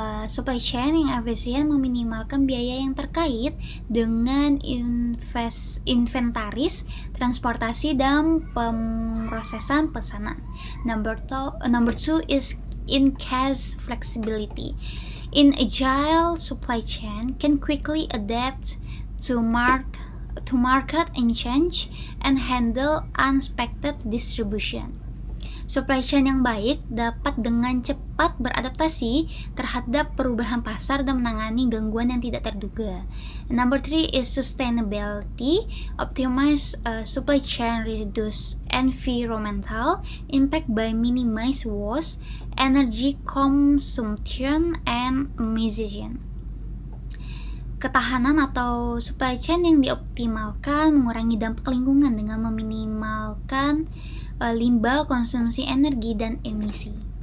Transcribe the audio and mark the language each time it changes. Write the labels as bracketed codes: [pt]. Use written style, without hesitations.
[id] Supply chain yang efisien meminimalkan biaya yang terkait dengan inventaris, transportasi, dan pemrosesan pesanan. [en] Number 2 is in-case flexibility. In agile supply chain can quickly adapt to market and change and handle unexpected distribution. [id] Supply chain yang baik dapat dengan cepat beradaptasi terhadap perubahan pasar dan menangani gangguan yang tidak terduga. [en] Number 3 is sustainability. Optimize supply chain, reduce environmental impact by minimize waste, energy consumption, and emission. [id] Ketahanan atau supply chain yang dioptimalkan mengurangi dampak lingkungan dengan meminimalkan limbah, konsumsi energi, dan emisi.